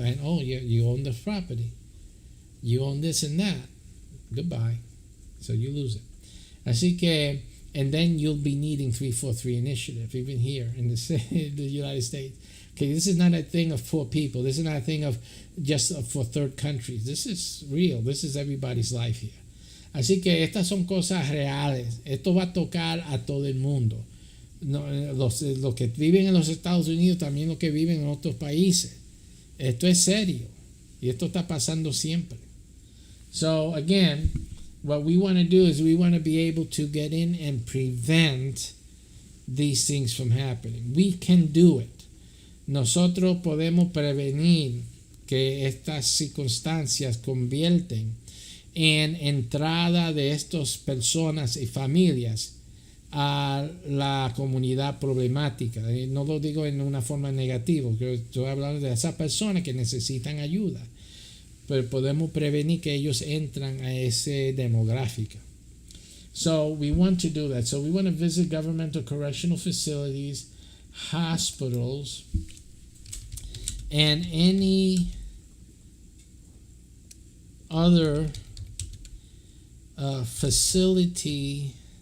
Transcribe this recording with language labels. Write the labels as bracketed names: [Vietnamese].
[English] And you own the property, you own this and that. Goodbye. So you lose it. [Spanish] Así que, [English] and then you'll be needing 343 initiative, even here in the United States. Okay, this is not a thing of poor people. This is not a thing of just for third countries. This is real. This is everybody's life here. [Spanish] Así que estas son cosas reales. Esto va a tocar a todo el mundo. Los que viven en los Estados Unidos, también los que viven en otros países. Esto es serio. Y esto está pasando siempre. [English] So, again, what we want to do is we want to be able to get in and prevent these things from happening. We can do it. [Spanish] Nosotros podemos prevenir que estas circunstancias convierten en entrada de estas personas y familias a la comunidad problemática. No lo digo en una forma negativa, estoy hablando de esas personas que necesitan ayuda. Pero podemos prevenir que ellos entran a ese demográfico. [English] So we want to do that. So we want to visit governmental correctional facilities, hospitals, and any other facility